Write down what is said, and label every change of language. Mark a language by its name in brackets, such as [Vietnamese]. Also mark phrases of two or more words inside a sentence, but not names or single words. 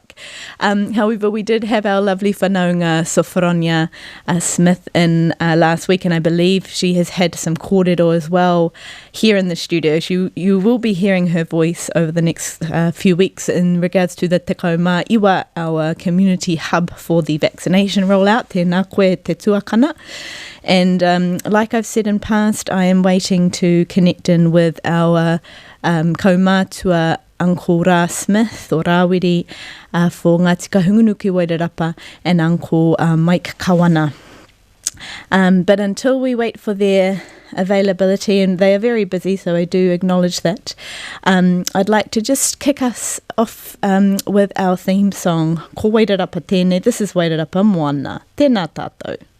[English] However, we did have our lovely whanaunga Sophronia Smith in last week, and I believe she has had some kōrero as well here in the studio. You will be hearing her voice over the next few weeks in regards to the Te Kaumā Iwa, our community hub for the vaccination rollout, [Māori] tēnā koe te tuakana. [English] And like I've said in past, I am waiting to connect in with our kaumātua Uncle Ra Smith or Rawiri for Ngā Tika Hungunu ki Wairarapa and Uncle Mike Kawana. But until we wait for their availability, and they are very busy, so I do acknowledge that, I'd like to just kick us off with our theme song, Ko Wairarapa Tēnei. This is Wairarapa Moana. [Māori] Tēnā tātou.